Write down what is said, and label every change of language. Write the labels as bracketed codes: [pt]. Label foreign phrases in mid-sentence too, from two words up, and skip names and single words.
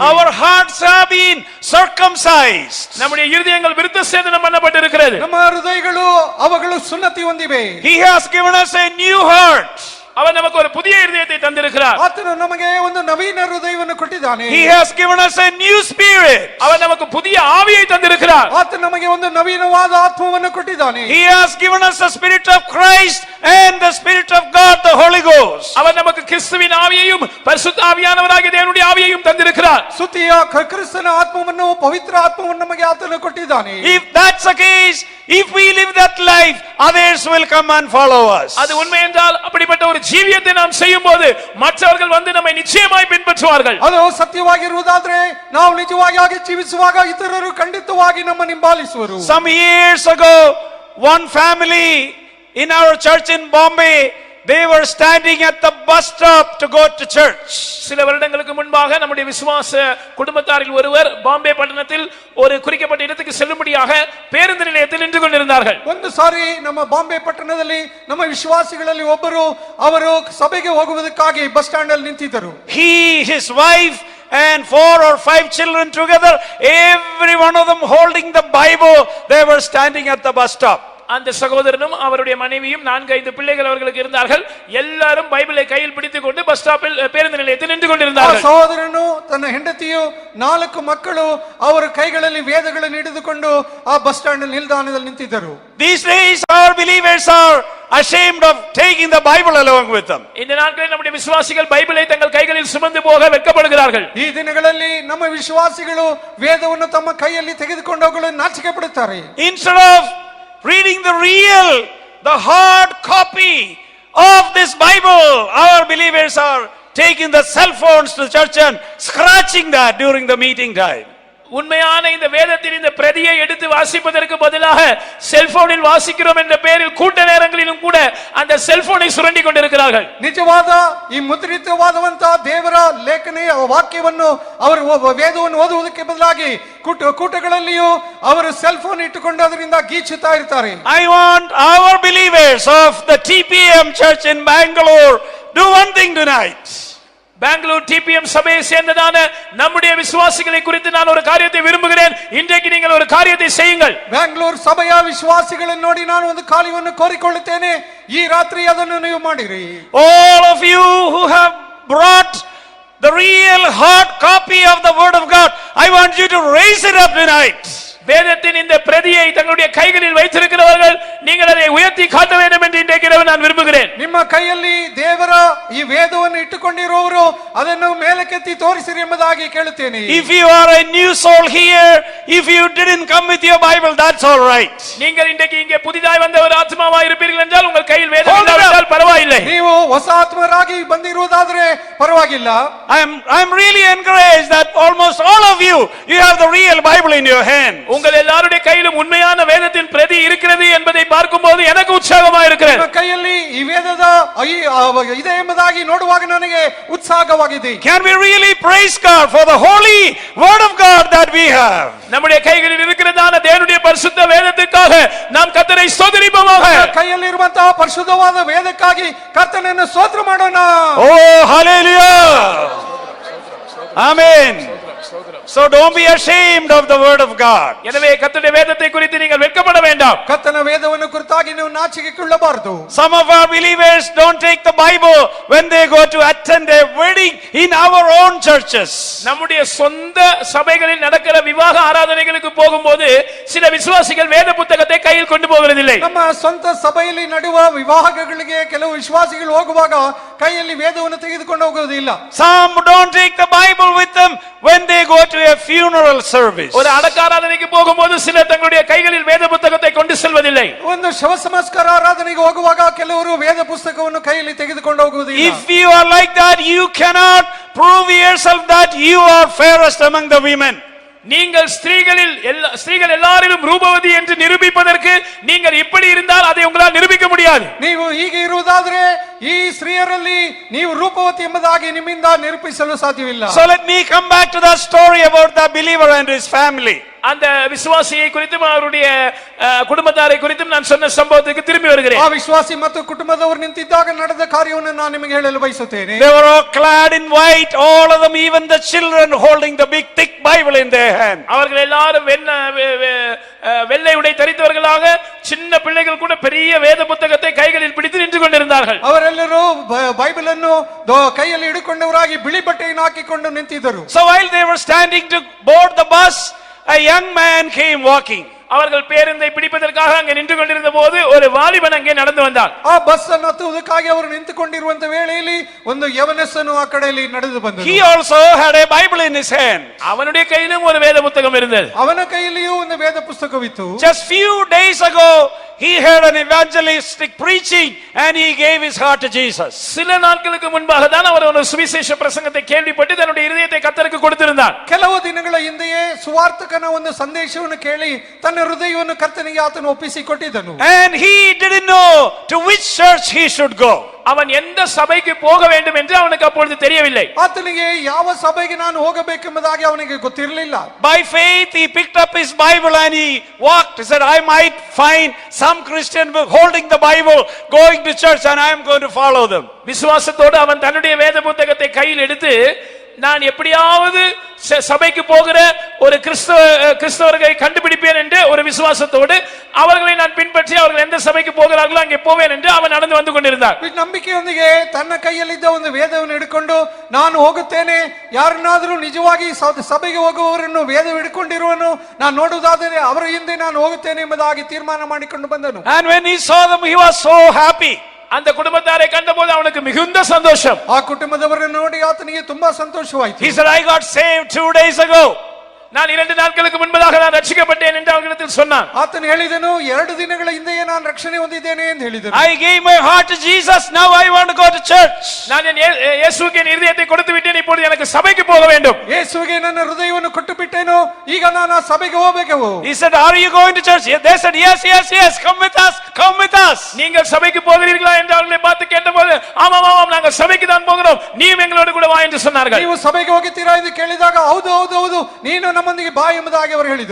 [en] Our hearts have been circumcised. [ta] நம்முடைய இருதயங்கள் விருத்த சேதனம் பண்ணப்பட்டிருக்கிறது. [kn] ನಮ್ಮ ಹೃದಯಗಳು ಅವುಗಳು ಸುನ್ನತಿ ಹೊಂದಿವೆ. [en] He has given us a new heart. [ta] அவர் நமக்கு ஒரு புதிய இருதயத்தை தந்திருக்கிறார். [kn] ಆತನು ನಮಗೆ ಒಂದು ನವೀನ ಹೃದಯವನ್ನು ಕೊಟ್ಟಿದ್ದಾನೆ. [en] He has given us a new spirit. [ta] அவர் நமக்கு புதிய ஆவியை தந்திருக்கிறார். [kn] ಆತನು ನಮಗೆ ಒಂದು ನವೀನವಾದ ಆತ್ಮವನ್ನು ಕೊಟ್ಟಿದ್ದಾನೆ. [en] He has given us the spirit of Christ and the spirit of God, the Holy Ghost. [ta] அவர் நமக்கு கிறிஸ்துவின் ஆவியையும் பரிசுத்த ஆவியானவராகிய தேவனுடைய ஆவியையும் தந்திருக்கிறார். [kn] ಸ್ತುತಿಯ ಕ್ರಿಸ್ತನ ಆತ್ಮವನ್ನು ಪವಿತ್ರ ಆತ್ಮವನ್ನು ನಮಗೆ ಆತನು ಕೊಟ್ಟಿದ್ದಾನೆ. [en] If that's the case, if we live that life, others will come and follow us. [ta] அது உண்மை என்றால் அப்படிப்பட்ட ஒரு ஜீவியத்தை நாம் செய்யும்போது மற்றவர்கள் வந்து நம்மை நிச்சயமாய் பின்பற்றுவார்கள். [kn] ಅದು ಸತ್ಯವಾಗಿರುವುದಾದ್ರೆ ನಾವು ನಿಜವಾಗಿ ಹಾಗೆ ಜೀವಿಸುವಾಗ ಇತರರು ಖಂಡಿತವಾಗಿ ನಮ್ಮನ್ನು ಹಿಂಬಾಲಿಸುವರು. [en] Some years ago, one family in our church in Bombay, they were standing at the bus stop to go to church. [ta] சில வருடங்களுக்கு முன்பாக நம்முடைய விசுவாச குடும்பத்தாரில் ஒருவர் பாம்பே பட்டணத்தில் ஒரு குறிக்கப்பட்ட இடத்துக்கு செல்லும்படியாக பேருந்து நிலையத்தில் நின்று கொண்டிருந்தார்கள். [kn] ಒಂದು ಸಾರಿ ನಮ್ಮ ಬಾಂಬೆ ಪಟ್ಟಣದಲ್ಲಿ ನಮ್ಮ ವಿಶ್ವಾಸಿಗಳಲ್ಲಿ ಒಬ್ಬರು ಅವರು ಸಭೆಗೆ ಹೋಗುವುದಕ್ಕಾಗಿ [en] bus stand [kn] ಅಲ್ಲಿ ನಿಂತಿದ್ದರು. [en] He, his wife and 4 or 5 children together, every one of them holding the Bible, they were standing at the bus stop. [ta] அந்த சகோதரனும் அவருடைய மனைவியும் 4-5 பிள்ளைகள் அவர்களுக்கு இருந்தார்கள். எல்லாரும் பைபிளை கையில் பிடித்துக் கொண்டு [en] bus stop [ta] பேருந்து நிலையத்தில் நின்று கொண்டிருந்தார்கள். [kn] ಸಹೋದರನು ತನ್ನ ಹೆಂಡತಿಯು 4 ಮಕ್ಕಳು ಅವರ ಕೈಗಳಲ್ಲಿ ವೇದಗಳನ್ನು ಹಿಡಿದುಕೊಂಡು ಆ [en] bus stand [kn] ನಿಲ್ದಾಣದಲ್ಲಿ ನಿಂತಿದ್ದರು. [en] These days our believers are ashamed of taking the Bible along with them. [ta] இந்த நாட்களில் நம்முடைய விசுவாசிகள் பைபிளை தங்கள் கைகளில் சுமந்து போக வெட்கப்படுகிறார்கள். [kn] ಈ ದಿನಗಳಲ್ಲಿ ನಮ್ಮ ವಿಶ್ವಾಸಿಗಳು ವೇದವನ್ನು ತಮ್ಮ ಕೈಯಲ್ಲಿ ತೆಗೆದುಕೊಂಡು ಹೋಗಲು ನಾಚಿಕೆ ಪಡುತ್ತಾರೆ. [en] Instead of reading the real, the hard copy of this Bible, our believers are taking the cell phones to the church and scratching that during the meeting time. [ta] உண்மையான இந்த வேதத்தின் இந்த பிரதியை எடுத்து வாசிப்பதற்கு பதிலாக செல்போனில் வாசிக்கிறோம் என்ற பெயரில் கூட்ட நேரங்களிலும் கூட அந்த செல்போனை சுரண்டி கொண்டிருக்கிறார்கள். [kn] ನಿಜವಾದ ಈ ಮುದ್ರಿತವಾದಂತಹ ದೇವರ ಲೇಖನೆಯ ವಾಕ್ಯವನ್ನು ಅವರು ವೇದವನ್ನು ಓದುವುದಕ್ಕೆ ಬದಲಾಗಿ ಕೂಟಗಳಲ್ಲಿಯೂ ಅವರು [en] cell phone [kn] ಇಟ್ಟುಕೊಂಡು ಅದರಿಂದ ಗೀಚುತ್ತಾ ಇರ್ತಾರೆ. [en] I want our believers of the TPM church in Bangalore do one thing tonight. [ta] பெங்களூர் டிபிஎம் சபையை சேர்ந்ததான நம்முடைய விசுவாசிகளை குறித்து நான் ஒரு காரியத்தை விரும்புகிறேன். இன்றைக்கு நீங்கள் ஒரு காரியத்தை செய்யுங்கள். [kn] ಬೆಂಗಳೂರು ಸಭೆಯ ವಿಶ್ವಾಸಿಗಳನ್ನು ನೋಡಿ ನಾನು ಒಂದು ಕಾರ್ಯವನ್ನು ಕೋರಿಕೊಳ್ಳುತ್ತೇನೆ. ಈ ರಾತ್ರಿ ಅದನ್ನು ನೀವು ಮಾಡಿರಿ. [en] All of you who have brought the real hard copy of the word of God, I want you to raise it up tonight. [ta] வேதத்தின் இந்த பிரதியை தங்களுடைய கைகளில் வைத்திருக்கிறவர்கள் நீங்கள் அதை உயர்த்தி காட்ட வேண்டும் என்று இன்றைக்கு நான் விரும்புகிறேன். [kn] ನಿಮ್ಮ ಕೈಯಲ್ಲಿ ದೇವರ ಈ ವೇದವನ್ನು ಇಟ್ಟುಕೊಂಡಿರುವವರು ಅದನ್ನು ಮೇಲಕ್ಕೆತ್ತಿ ತೋರಿಸಿರಿ ಎಂಬುದಾಗಿ ಕೇಳುತ್ತೇನೆ. [en] If you are a new soul here, if you didn't come with your Bible, that's all right. [ta] நீங்கள் இன்றைக்கு இங்கே புதிதாய் வந்த ஒரு ஆத்மாவா இருப்பீர்கள் என்றால் உங்கள் கையில் வேதம் இல்லாவிட்டால் பரவாயில்லை. [kn] ನೀವು ಹೊಸ ಆತ್ಮರಾಗಿ ಬಂದಿರುವುದಾದರೆ ಪರವಾಗಿಲ್ಲ. [en] I'm really encouraged that almost all of you have the real Bible in your hand. [ta] உங்கள் எல்லாருடைய கையிலும் உண்மையான வேதத்தின் பிரதி இருக்கிறது என்பதை பார்க்கும்போது எனக்கு உற்சாகமா இருக்கிறது. [kn] ನಿಮ್ಮ ಕೈಯಲ್ಲಿ ಈ ವೇದದ ಇದೆ ಎಂಬುದಾಗಿ ನೋಡುವಾಗ ನನಗೆ ಉತ್ಸಾಹವಾಗಿದೆ. [en] Can we really praise God for the holy word of God that we have? [ta] நம்முடைய கைகளில் இருக்கிறதான தேவனுடைய பரிசுத்த வேதத்துக்காக நாம் கர்த்தரை ஸ்தோத்திரிப்போமாக. [kn] ಕೈಯಲ್ಲಿರುವಂತಹ ಪರಿಶುದ್ಧವಾದ ವೇದಕ್ಕಾಗಿ ಕರ್ತನನ್ನು ಸ್ತೋತ್ರ ಮಾಡೋಣ. [en] Oh, hallelujah. Amen. So don't be ashamed of the word of God. [ta] எனவே கர்த்தருடைய வேதத்தை குறித்து நீங்கள் வெட்கப்பட வேண்டாம். [kn] ಕರ್ತನ ವೇದವನ್ನು ಕುರಿತಾಗಿ ನೀವು ನಾಚಿಕೆಗೊಳ್ಳಬಾರದು. [en] Some of our believers don't take the Bible when they go to attend a wedding in our own churches. [ta] நம்முடைய சொந்த சபைகளில் நடக்கிற விவாக ஆராதனைகளுக்கு போகும்போது சில விசுவாசிகள் வேத புத்தகத்தை கையில் கொண்டு போகிறதில்லை. [kn] ನಮ್ಮ ಸ್ವಂತ ಸಭೆಯಲ್ಲಿ ನಡೆಯುವ ವಿವಾಹಗಳಿಗೆ ಕೆಲವು ವಿಶ್ವಾಸಿಗಳು ಹೋಗುವಾಗ ಕೈಯಲ್ಲಿ ವೇದವನ್ನು ತೆಗೆದುಕೊಂಡು ಹೋಗುವುದಿಲ್ಲ. [en] Some don't take the Bible with them when they go to a funeral service. [ta] ஒரு அடக்க ஆராதனைக்கு போகும்போது சிலர் தங்களுடைய கைகளில் வேத புத்தகத்தை கொண்டு செல்வதில்லை. [kn] ಒಂದು ಶವ ಸಂಸ್ಕಾರ ಆರಾಧನೆಗೆ ಹೋಗುವಾಗ ಕೆಲವರು ವೇದ ಪುಸ್ತಕವನ್ನು ಕೈಯಲ್ಲಿ ತೆಗೆದುಕೊಂಡು ಹೋಗುವುದಿಲ್ಲ. [en] If you are like that, you cannot prove yourself that you are fairest among the women. [ta] நீங்கள் ஸ்திரீகள் எல்லாரிலும் ரூபவதி என்று நிரூபிப்பதற்கு நீங்கள் இப்படி இருந்தால் அதை உங்களால் நிரூபிக்க முடியாது. [kn] ನೀವು ಹೀಗೆ ಇರುವುದಾದರೆ ಈ ಸ್ತ್ರೀಯರಲ್ಲಿ ನೀವು ರೂಪವತಿ ಎಂಬುದಾಗಿ ನಿಮ್ಮಿಂದ ನಿರೂಪಿಸಲು ಸಾಧ್ಯವಿಲ್ಲ. [en] So let me come back to that story about the believer and his family. [ta] அந்த விசுவாசியை குறித்தும் அவருடைய குடும்பத்தாரை குறித்தும் நான் சொன்ன சம்பவத்துக்கு திரும்பி வருகிறேன். [kn] ಆ ವಿಶ್ವಾಸಿ ಮತ್ತು ಕುಟುಂಬದವರು ನಿಂತಿದ್ದಾಗ ನಡೆದ ಕಾರ್ಯವನ್ನು ನಾನು ನಿಮಗೆ ಹೇಳಲು ಬಯಸುತ್ತೇನೆ. [en] They were all clad in white, all of them, even the children holding the big thick Bible in their hand. [ta] அவர்கள் எல்லாரும் வெள்ளை உடை தரித்தவர்களாக சின்ன பிள்ளைகள் கூட பெரிய வேத புத்தகத்தை கைகளில் பிடித்து நின்று கொண்டிருந்தார்கள். [kn] ಅವರೆಲ್ಲರೂ ಬೈಬಲ್ ಅನ್ನು ಕೈಯಲ್ಲಿ ಹಿಡಿಕೊಂಡವರಾಗಿ ಬಿಳಿ ಬಟ್ಟೆಯನ್ನು ಹಾಕಿಕೊಂಡು ನಿಂತಿದ್ದರು. [en] So while they were standing to board the bus, a young man came walking. [ta] அவர்கள் பேருந்தை பிடிப்பதற்காக அங்கே நின்று கொண்டிருந்த போது ஒரு வாலிபன் அங்கே நடந்து வந்தான். [kn] ಆ ಬಸ್ ಅನ್ನು ಹತ್ತುವುದಕ್ಕಾಗಿ ಅವರು ನಿಂತುಕೊಂಡಿರುವಂತ ವೇಳೆಯಲ್ಲಿ ಒಂದು ಯವನಸ್ಥನು ಆ ಕಡೆಯಲ್ಲಿ ನಡೆದು ಬಂದನು. [en] He also had a Bible in his hand. [ta] அவனுடைய கையிலும் ஒரு வேத புத்தகம் இருந்தது. [kn] ಅವನ ಕೈಯಲ್ಲಿಯೂ ಒಂದು ವೇದ ಪುಸ್ತಕವಿತ್ತು. [en] Just few days ago he heard an evangelistic preaching and he gave his heart to Jesus. [ta] சில நாட்களுக்கு முன்பாக தான் அவர் ஒரு சுவிசேஷ பிரசங்கத்தை கேள்விப்பட்டு தன்னுடைய இதயத்தை கர்த்தருக்கு கொடுத்திருந்தார். [kn] ಕೆಲವು ದಿನಗಳ ಹಿಂದೆಯೇ ಸುವಾರ್ತಕನ ಒಂದು ಸಂದೇಶವನ್ನು ಕೇಳಿ ತನ್ನ ಹೃದಯವನ್ನು ಕರ್ತನಿಗೆ ಆತನು ಒಪ್ಪಿಸಿಕೊಟ್ಟಿದ್ದನು. [en] And he didn't know to which church he should go. [ta] அவன் எந்த சபைக்கு போக வேண்டும் என்று அவனுக்கு அப்பொழுது தெரியவில்லை. [kn] ಆತನಿಗೆ ಯಾವ ಸಭೆಗೆ ನಾನು ಹೋಗಬೇಕೆಂಬುದಾಗಿ ಅವನಿಗೆ ಗೊತ್ತಿರಲಿಲ್ಲ. [en] By faith he picked up his Bible and he walked. He said, I might find some Christian holding the Bible going to church and I am going to follow them. [ta] விசுவாசத்தோடு அவன் தன்னுடைய வேத புத்தகத்தை கையில் எடுத்து நான் எப்படியாவது சபைக்கு போகிற ஒரு கிறிஸ்தவர்களை கண்டுபிடிப்பேன் என்று ஒரு விசுவாசத்தோடு அவர்களை நான் பின்பற்றி அவர்கள் எந்த சபைக்கு போகிறார்களோ அங்கே போவேன் என்று அவன் நடந்து வந்து கொண்டிருந்தார். [kn] ನಂಬಿಕೆಯೊಂದಿಗೆ ತನ್ನ ಕೈಯಲ್ಲಿದ್ದ ಒಂದು ವೇದವನ್ನು ಹಿಡಿಕೊಂಡು ನಾನು ಹೋಗುತ್ತೇನೆ, ಯಾರನ್ನಾದರೂ ನಿಜವಾಗಿ ಸಭೆಗೆ ಹೋಗುವವರನ್ನು ವೇದ ಹಿಡ್ಕೊಂಡಿರುವನು ನಾನು ನೋಡುವುದಾದರೆ ಅವರ ಹಿಂದೆ ನಾನು ಹೋಗುತ್ತೇನೆ ಎಂಬುದಾಗಿ ತೀರ್ಮಾನ ಮಾಡಿಕೊಂಡು ಬಂದನು. [en] And when he saw them, he was so happy. [ta] அந்த குடும்பத்தாரை கண்டபோது அவனுக்கு மிகுந்த சந்தோஷம். [kn] ಆ ಕುಟುಂಬದವರನ್ನು ನೋಡಿ ಆತನಿಗೆ ತುಂಬಾ ಸಂತೋಷವಾಯಿತು. [en] He said, I got saved 2 days ago. [ta] நான் 2 நாட்களுக்கு முன்பதாக நான் ரட்சிக்கப்பட்டேன் என்று அவர்களிடத்தில் சொன்னான். [kn] ಆತನು ಹೇಳಿದನು 2 ದಿನಗಳ ಹಿಂದೆಯೇ ನಾನು ರಕ್ಷಣೆ ಹೊಂದಿದ್ದೇನೆ ಎಂದು ಹೇಳಿದನು. [en] I gave my heart to Jesus, now I want to go to church. [ta] நான் இயேசுவுக்கு என் இதயத்தை கொடுத்து விட்டேன், இப்பொழுது எனக்கு சபைக்கு போக வேண்டும். [kn] ಯೇಸುವಿಗೆ ನನ್ನ ಹೃದಯವನ್ನು ಕೊಟ್ಟು ಬಿಟ್ಟೇನು, ಈಗ ನಾನು ಆ ಸಭೆಗೆ ಹೋಗಬೇಕು. [en] He said, are you going to church? They said, yes, come with us, come with us. [ta] நீங்கள் சபைக்கு போகிறீர்களா என்று அவர்களை பார்த்து கேட்டபோது ஆமாம் நாங்கள் சபைக்கு தான் போகிறோம், நீயும் எங்களோடு கூட வா என்று சொன்னார்கள். [kn] ನೀವು ಸಭೆಗೆ ಹೋಗುತ್ತೀರಾ ಎಂದು ಕೇಳಿದಾಗ ಹೌದು ನೀನು ನಮ್ಮೊಂದಿಗೆ ಬಾ ಎಂಬುದಾಗಿ ಅವರು ಹೇಳಿದರು.